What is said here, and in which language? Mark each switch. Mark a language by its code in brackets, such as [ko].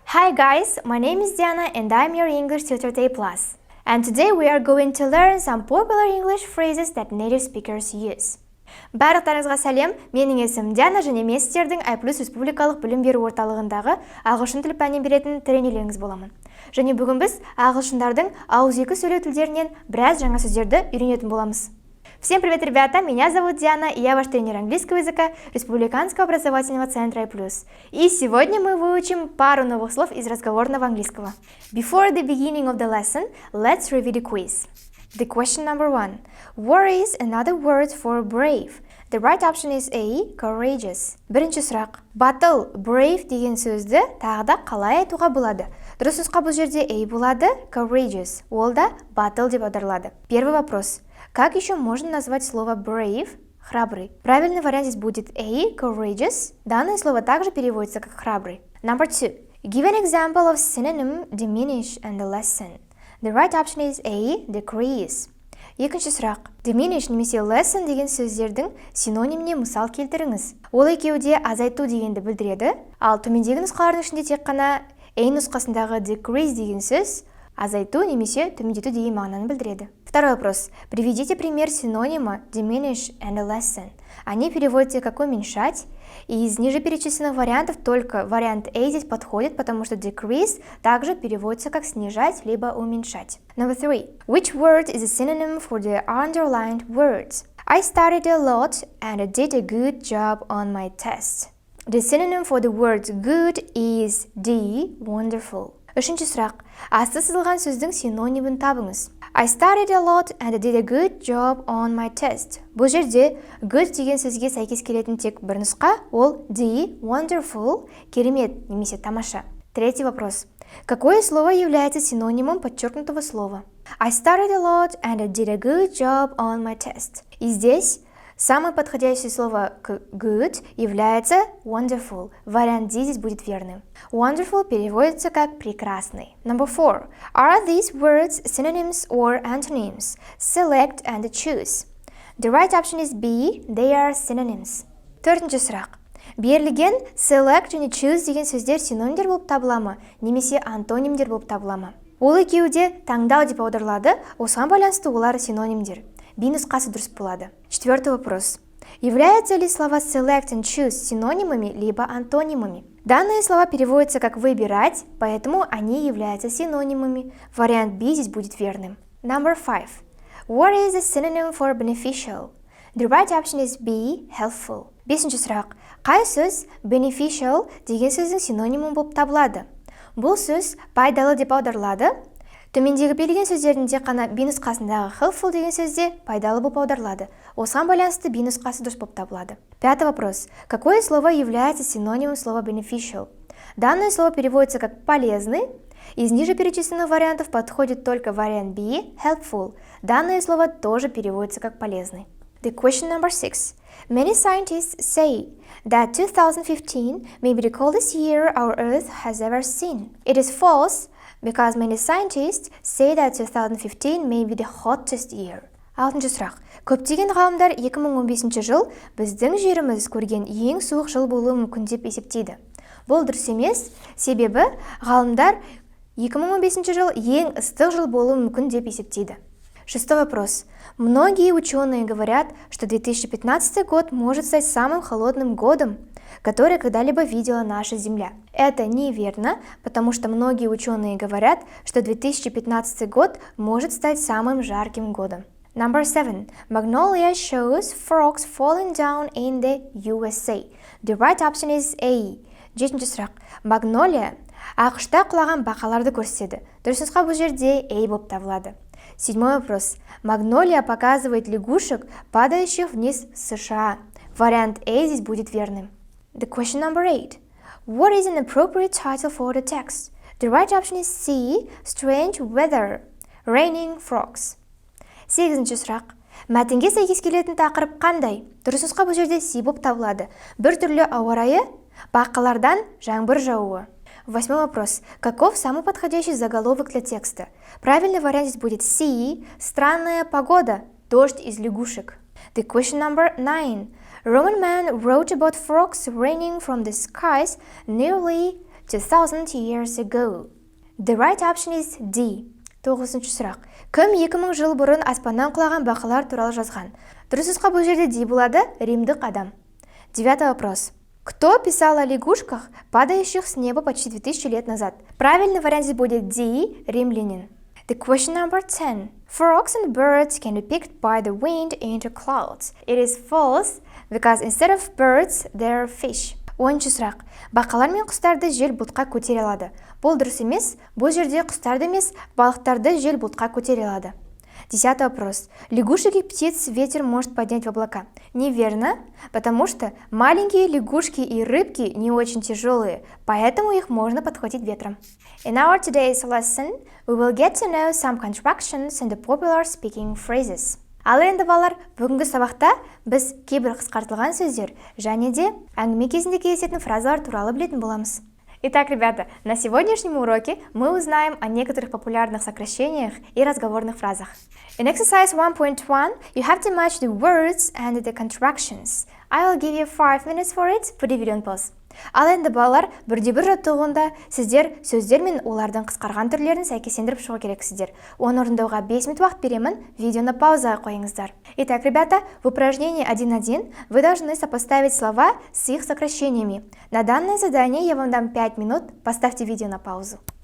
[en] Hi guys, my name is Diana and I'm your English tutor at AIPLUS. And today we are going to learn some popular English phrases that native speakers use. [kk] Барлықтарыңызға сәлем, менің есімім Диана және мен сіздердің AIPLUS республикалық білім беру орталығындағы ағылшын тілі пәнін беретін тренерлеріңіз боламын. Және бүгін біз ағылшындардың ауызекі сөйлеу тілдерінен біраз жаңа сөздерді үйренетін боламыз. [ru] Всем привет, ребята! Меня зовут Диана, и я ваш тренер английского языка Республиканского образовательного центра AIPLUS. И сегодня мы выучим пару новых слов из разговорного английского. [en] Before the beginning of the lesson, let's review the quiz. The question number 1. What is another word for brave? The right option is A. Courageous. [kk] Бірінші сұрақ. Battle, brave деген сөзді тағы да қалай айтуға болады? Дұрыс нұсқа бұл жерде A болады, courageous. Ол да battle деп аударылады. [ru] Первый вопрос. Как еще можно назвать слово brave? Храбрый. Правильный вариант здесь будет A. Courageous. Данное слово также переводится как храбрый. [en] Number 2. Give an example of synonym diminish and lessen. The right option is A. Decrease. [kk] Екінші сұрақ. Diminish немесе lessen деген сөздердің синониміне мысал келтіріңіз. Ол екеуі де азайту дегенді білдіреді, ал төмендегі нұсқалардың ішінде тек қана A нұсқасындағы decrease деген сөз азайту немесе төмендету деген мағынаны білдіреді. [ru] Второй вопрос. Приведите пример синонима [en] diminish and lessen. [ru] Они переводятся как уменьшать, и из ниже перечисленных вариантов только вариант A здесь подходит, потому что decrease также переводится как снижать либо уменьшать. [en] Number 3. Which word is a synonym for the underlined words? I studied a lot and I did a good job on my test. The synonym for the word good is D. [kk] Wonderful. Үшінші сұрақ. Асты сызылған сөздің синонимін табыңыз. [en] I studied a lot and I did a good job on my test. [kk] Бұл жерде good деген сөзге сәйкес келетін тек бір нұсқа, ол D. Wonderful, керемет немесе тамаша. [ru] Третий вопрос. Какое слово является синонимом подчеркнутого слова? [en] I studied a lot and I did a good job on my test. [ru] И здесь самое подходящее слово к good является wonderful. Вариант D здесь будет верным. Wonderful переводится как прекрасный. [en] Number 4. Are these words synonyms or antonyms? Select and choose. The right option is B. They are synonyms. [kk] Төртінші сұрақ. Берілген select және choose деген сөздер синонимдер болып табыла ма, немесе антонимдер болып табыла ма? Ол екеуі де таңдау деп аударылады, осыған байланысты олар синонимдер. B нұсқасы дұрыс болады. [ru] Четвертый вопрос. Являются ли слова [en] select and choose [ru] синонимами либо антонимами? Данные слова переводятся как выбирать, поэтому они являются синонимами. Вариант B здесь будет верным. [en] Number 5. What is a synonym for beneficial? The right option is B. Helpful. [kk] Бесінші сұрақ. Қай сөз beneficial деген сөздің синонимі болып табылады? Бұл сөз пайдалы деп аударылады. Төмендегі берілген сөздердің тек қана B нұсқасындағы helpful деген сөзде пайдалы болып аударылады. Осыған байланысты B нұсқасы дұрыс болып табылады. [ru] Пятый вопрос. Какое слово является синонимом слова beneficial? Данное слово переводится как полезный. Из ниже перечисленных вариантов подходит только вариант B, helpful. Данное слово тоже переводится как полезный. [en] The question number 6. Many scientists say that 2015 may be the coldest year our Earth has ever seen. It is false, because many scientists say that 2015 may be the hottest year. [kk] Алтыншы сұрақ. Көптеген ғалымдар 2015 жыл біздің жеріміз көрген ең суық жыл болуы мүмкін деп есептейді. Бұл дұрыс емес, себебі ғалымдар 2015 жыл ең ыстық жыл болуы мүмкін деп есептейді. [ru] Шестой вопрос. Многие ученые говорят, что 2015 год может стать самым холодным годом, который когда-либо видела наша Земля. Это неверно, потому что многие ученые говорят, что 2015 год может стать самым жарким годом. [en] Number 7. Magnolia shows frogs falling down in the USA. The right option is A. [kk] Жетінші сұрақ. Magnolia ақшта құлаған бақаларды көрсетеді. Дұрыс нұсқа бұл жерде A болып табылады. [ru] Седьмой вопрос. Магнолия показывает лягушек, падающих вниз в США. Вариант A здесь будет верным. [en] The question number 8. What is an appropriate title for the text? The right option is C. Strange weather. Raining frogs. [kk] Сегізінші сұрақ. Мәтінге сәйкес келетін тақырып қандай? Дұрыс нұсқа бұл жерде C болып табылады. Бір түрлі ауа райы, бақалардан жаңбыр жаууы. [ru] Восьмой вопрос. Каков самый подходящий заголовок для текста? Правильный вариант здесь будет C. Странная погода. Дождь из лягушек. [en] The question number 9. Roman man wrote about frogs raining from the skies nearly 2000 years ago. The right option is D. [kk] 9-шы сұрақ. Кім 2000 жыл бұрын аспаннан құлаған бақалар туралы жазған? Дұрыс нұсқа бұл жерде D болады, римдік адам. [ru] 9-й вопрос. Кто писал о лягушках, падающих с неба почти 2000 лет назад? Правильный вариант здесь будет D, римлянин. [en] The question number 10. Frogs and birds can be picked by the wind into clouds. It is false because instead of birds, there are fish. [kk] 10-шы сұрақ. Бақалар мен құстарды жел бұлтқа көтере алады. Бұл дұрыс емес, бұл жерде құстарды емес, балықтарды жел бұлтқа көтере алады. [ru] 10-й вопрос. Лягушек и птиц ветер может поднять в облака. Неверно, потому что маленькие лягушки и рыбки не очень тяжелые, поэтому их можно подхватить ветром. [en] In our today's lesson, we will get to know some contractions in the popular speaking phrases. [kk] Ал енді балалар, бүгінгі сабақта біз кейбір қысқартылған сөздер және де әңгіме кезінде кездесетін фразалар туралы білетін боламыз. [ru] Итак, ребята, на сегодняшнем уроке мы узнаем о некоторых популярных сокращениях и разговорных фразах. [en] In exercise 1.1, you have to match the words and the contractions. I will give you 5 minutes for it. Put the video on pause. [kk] Ал енді балалар, бірде-бір жаттығуында сіздер сөздер мен олардың қысқарған түрлерін сәйкестендіріп шығу керексіздер. Оны орындауға 5 минут уақыт беремін, видеоны паузаға қойыңыздар. [ru] Итак, ребята, в упражнении 1.1 вы должны сопоставить слова с их сокращениями. На данное задание я вам дам 5 минут, поставьте видео на паузу.